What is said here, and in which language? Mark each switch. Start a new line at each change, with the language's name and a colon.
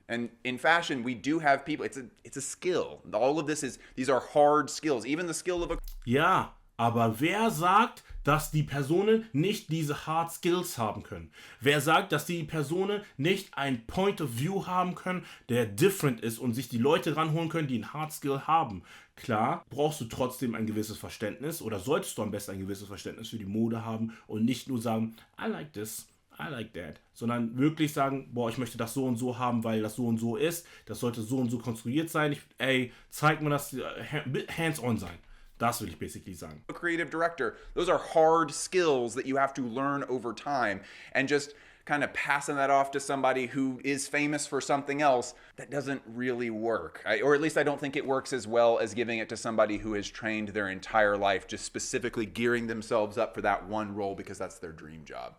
English: And in fashion, we do have people, it's a skill. All of these are hard skills. Even the skill of a...
German: Ja, aber wer sagt, dass die Personen nicht diese Hard Skills haben können? Wer sagt, dass die Personen nicht ein Point of View haben können, der different ist und sich die Leute ranholen können, die ein Hard Skill haben? Klar, brauchst du trotzdem ein gewisses Verständnis oder solltest du am besten ein gewisses Verständnis für die Mode haben und nicht nur sagen,
English: I like this, I like that,
German: sondern wirklich sagen, boah, ich möchte das so und so haben, weil das so und so ist, das sollte so und so konstruiert sein, zeig mir das, hands-on sein. Das will ich basically sagen.
English: A creative director, those are hard skills that you have to learn over time, and just kind of passing that off to somebody who is famous for something else, that doesn't really work. Or at least I don't think it works as well as giving it to somebody who has trained their entire life, just specifically gearing themselves up for that one role because that's their dream job.